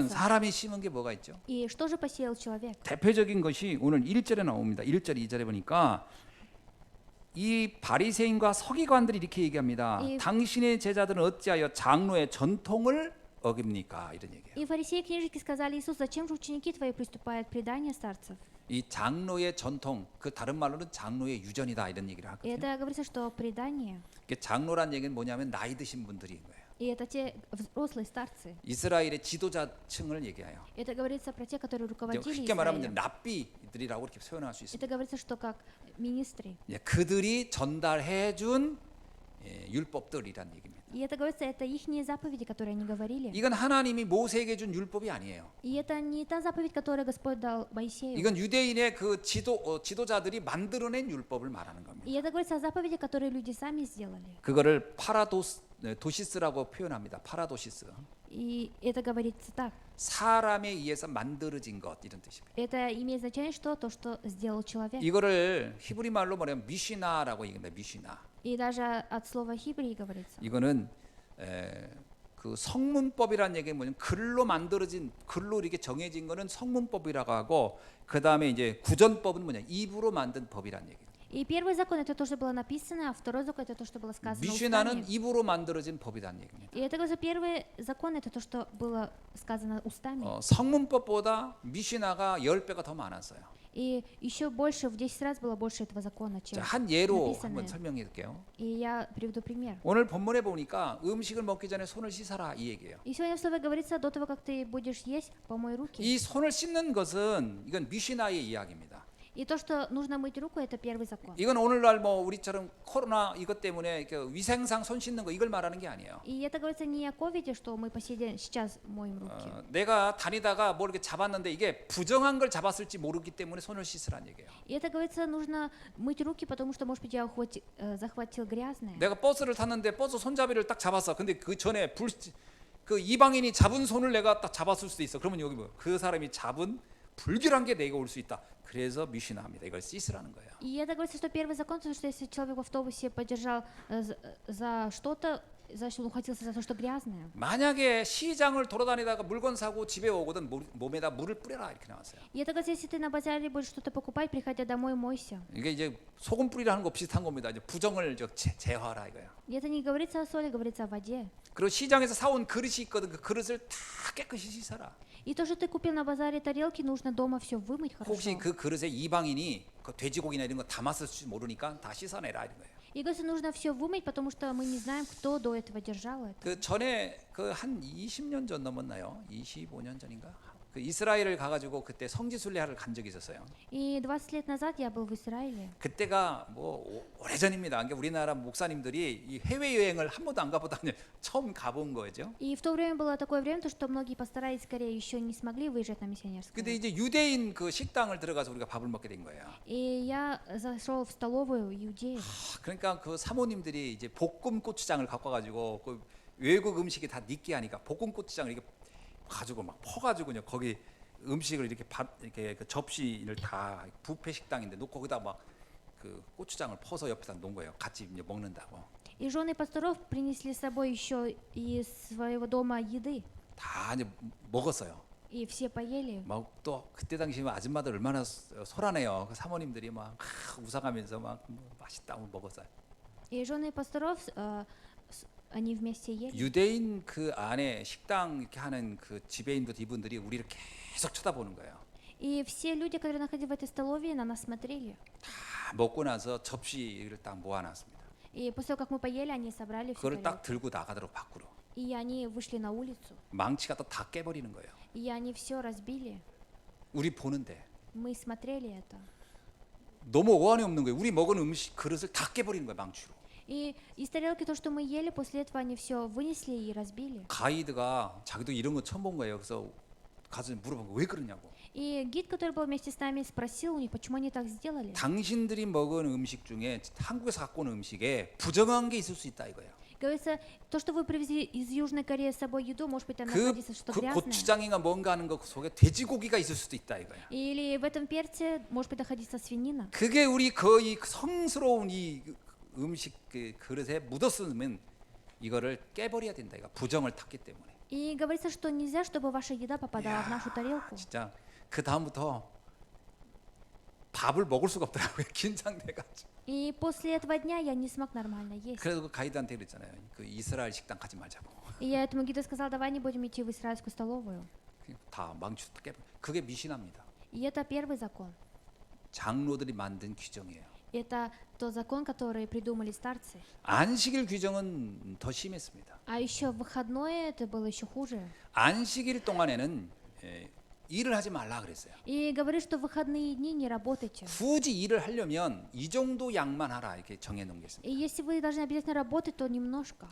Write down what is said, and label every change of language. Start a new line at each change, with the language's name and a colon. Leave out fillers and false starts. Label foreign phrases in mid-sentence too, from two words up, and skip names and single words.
Russian: искоренится.
Korean: 사람이 심은 게 뭐가 있죠?
Russian: И что же посеял человек?
Korean: 대표적인 것이 오늘 1절에 나옵니다. 1절, 2절에 보니까 이 바리새인과 서기관들이 이렇게 얘기합니다. 당신의 제자들은 어찌하여 장로의 전통을 어깁니까? 이런 얘기예요.
Russian: И фарисеи и книжники сказали: Иисус, зачем же ученики твои приступают к преданию старцев?
Korean: 이 장로의 전통, 그 다른 말로는 장로의 유전이다 이런 얘기를
Russian: И
Korean: 하거든요.
Russian: это говорится, что предание.
Korean: 장로란 얘기는 뭐냐면 나이 드신 분들인 거예요.
Russian: И это те взрослые старцы.
Korean: 이스라엘의 지도자층을 얘기해요.
Russian: Это говорится про те, которые
Korean: 이제
Russian: руководили
Korean: 쉽게 말하면 이제
Russian: Израилем.
Korean: 랍비들이라고 이렇게 표현할 수 있습니다.
Russian: Это говорится, что как министры.
Korean: 그들이 전달해준 율법들이란 얘기입니다.
Russian: И это говорится, это ихние заповеди, которые они говорили.
Korean: 이건 하나님이 모세에게 준 율법이 아니에요.
Russian: И это не та заповедь, которую Господь дал Моисею.
Korean: 이건 유대인의 그 지도자들이 만들어낸 율법을 말하는 겁니다.
Russian: И это говорится о заповеди, которые люди сами сделали.
Korean: 그거를 도시스라고 표현합니다. 파라도시스.
Russian: И это говорится так.
Korean: 사람에 의해서 만들어진 것 이런 뜻입니다.
Russian: Это имеет значение, что то, что сделал человек.
Korean: 이거를 히브리 말로 말하면 미시나라고 얘기합니다. 미시나.
Russian: И даже от слова хибрий говорится.
Korean: 이거는 그 성문법이라는 얘기는 뭐냐면 글로 만들어진 글로 이렇게 정해진 거는 성문법이라고 하고 그 다음에 이제 구전법은 뭐냐 입으로 만든 법이라는 얘기예요.
Russian: И первый закон это то, что было написано, а второй закон это то, что было сказано
Korean: 미시나는
Russian: устами.
Korean: 입으로 만들어진 법이라는 얘기입니다.
Russian: И это говорится, первый закон это то, что было сказано устами.
Korean: 성문법보다 미시나가 10배가 더 많았어요.
Russian: И еще больше, в 10 раз было больше этого закона, чем
Korean: 자, 한 예로
Russian: написанное.
Korean: 한번 설명해 드릴게요.
Russian: И я приведу пример.
Korean: 오늘 본문에 보니까 음식을 먹기 전에 손을 씻어라 이 얘기예요.
Russian: И сегодня в слове говорится, до того, как ты будешь есть, помой руки.
Korean: 이 손을 씻는 것은 이건 미시나의 이야기입니다.
Russian: И то, что нужно мыть руку, это первый закон.
Korean: 이건 오늘날 뭐 우리처럼 코로나 이것 때문에 그 위생상 손 씻는 거 이걸 말하는 게 아니에요.
Russian: И это говорится не о ковиде, что мы по сей день сейчас моем руки.
Korean: 내가 다니다가 뭘 이렇게 잡았는데 이게 부정한 걸 잡았을지 모르기 때문에 손을 씻으라는 얘기예요.
Russian: И это говорится, нужно мыть руки, потому что, может быть, я захватил грязное.
Korean: 내가 버스를 탔는데 버스 손잡이를 딱 잡았어. 근데 그 전에 그 이방인이 잡은 손을 내가 딱 잡았을 수도 있어. 그러면 여기 뭐 그 사람이 잡은 불결한 게 내가 올 수 있다. 그래서 미시나입니다. 이걸 씻으라는 거예요.
Russian: И это говорится, что первый закон, то, что если человек в автобусе подержал за что-то, значит, он ухватился за то, что грязное.
Korean: 만약에 시장을 돌아다니다가 물건 사고 집에 오거든 몸에다 물을 뿌려라 이렇게 나왔어요.
Russian: И это говорится, если ты на базаре будешь что-то покупать, приходя домой, мойся.
Korean: 이게 이제 소금 뿌리라는 거 비슷한 겁니다. 이제 부정을 제어하라 이거예요.
Russian: И это не говорится о соли, говорится о воде.
Korean: 그리고 시장에서 사온 그릇이 있거든. 그 그릇을 다 깨끗이 씻어라.
Russian: И то, что ты купил на базаре тарелки, нужно дома все вымыть
Korean: 혹시
Russian: хорошо.
Korean: 그 그릇에 이방인이 그 돼지고기나 이런 거 담았을지 모르니까 다 씻어내라 이런 거예요.
Russian: И говорится, нужно все вымыть, потому что мы не знаем, кто до этого держал это.
Korean: 그 전에 그 한 20년 전 넘었나요? 25년 전인가? 그 이스라엘을 가가지고 그때 성지순례하러 간 적이 있었어요.
Russian: И 20 лет назад я был в Израиле.
Korean: 그때가 뭐 오래전입니다. 그러니까 우리나라 목사님들이 이 해외 여행을 한 번도 안 가보다 그냥 처음 가본 거죠.
Russian: И в то время было такое время, то, что многие пастора из Кореи еще не смогли выезжать на миссионерское.
Korean: 근데 이제 유대인 그 식당을 들어가서 우리가 밥을 먹게 된 거예요.
Russian: И я зашел в столовую иудеев.
Korean: 그러니까 그 사모님들이 이제 볶음 고추장을 갖고 가지고 그 외국 음식이 다 느끼하니까 볶음 고추장을 이렇게 가지고 막 퍼가지고 그냥 거기 음식을 이렇게 이렇게 그 접시를 다 뷔페 식당인데 놓고 거기다 막 그 고추장을 퍼서 옆에다 놓은 거예요. 같이 이제 먹는다고.
Russian: И жены пасторов принесли с собой еще из своего дома еды.
Korean: 다 이제 먹었어요.
Russian: И все поели.
Korean: 막 또 그때 당시 아줌마들 얼마나 소란해요. 그 사모님들이 막 웃어가면서 막 맛있다고 먹었어요.
Russian: И жены пасторов, они вместе ели.
Korean: 유대인 그 안에 식당 이렇게 하는 그 지배인들 이분들이 우리를 계속 쳐다보는 거예요.
Russian: И все люди, которые находились в этой столовой, на нас смотрели.
Korean: 다 먹고 나서 접시를 딱 모아놨습니다.
Russian: И после того, как мы поели, они собрали все
Korean: 그걸 딱
Russian: тарелки.
Korean: 들고 나가도록 밖으로.
Russian: И они вышли на улицу.
Korean: 망치가 또 다 깨버리는 거예요.
Russian: И они все разбили.
Korean: 우리 보는데
Russian: Мы смотрели это.
Korean: 너무 어안이 없는 거예요. 우리 먹은 음식 그릇을 다 깨버리는 거예요, 망치로.
Russian: И из тарелки то, что мы ели, после этого они все вынесли и разбили.
Korean: 가이드가 자기도 이런 거 처음 본 거예요. 그래서 가서 물어본 거 왜 그러냐고.
Russian: И гид, который был вместе с нами, спросил у них, почему они так сделали.
Korean: 당신들이 먹은 음식 중에 한국에서 갖고 온 음식에 부정한 게 있을 수 있다 이거예요.
Russian: Говорится, то, что вы привезли из Южной Кореи с собой еду, может быть, там 그, находится что-то 그 грязное.
Korean: 고추장인가 뭔가 하는 것 속에 돼지고기가 있을 수도 있다 이거예요.
Russian: Или в этом перце, может быть, находится свинина.
Korean: 그게 우리 거의 성스러운 이 음식 그 그릇에 묻었으면 이거를 깨버려야 된다. 이거 부정을 탔기 때문에.
Russian: И говорится, что нельзя, чтобы ваша еда попадала в нашу тарелку.
Korean: 진짜 그 다음부터 밥을 먹을 수가 없더라고요. 긴장돼가지고.
Russian: И после этого дня я не смог нормально есть.
Korean: 그래서 그 가이드한테 그랬잖아요. 그 이스라엘 식당 가지 말자고.
Russian: И я этому гиду сказала, давай не будем идти в израильскую столовую.
Korean: 다 망치도 깨버. 그게 미신합니다.
Russian: И это первый закон.
Korean: 장로들이 만든 규정이에요.
Russian: Это тот закон, который придумали старцы.
Korean: 안식일 규정은 더 심했습니다.
Russian: А еще выходное это было еще хуже.
Korean: 안식일 동안에는 일을 하지 말라 그랬어요.
Russian: И говорит, что в выходные дни не работайте.
Korean: 굳이 일을 하려면 이 정도 양만 하라 이렇게 정해놓은 게 있습니다.
Russian: И если вы должны обязательно работать, то немножко.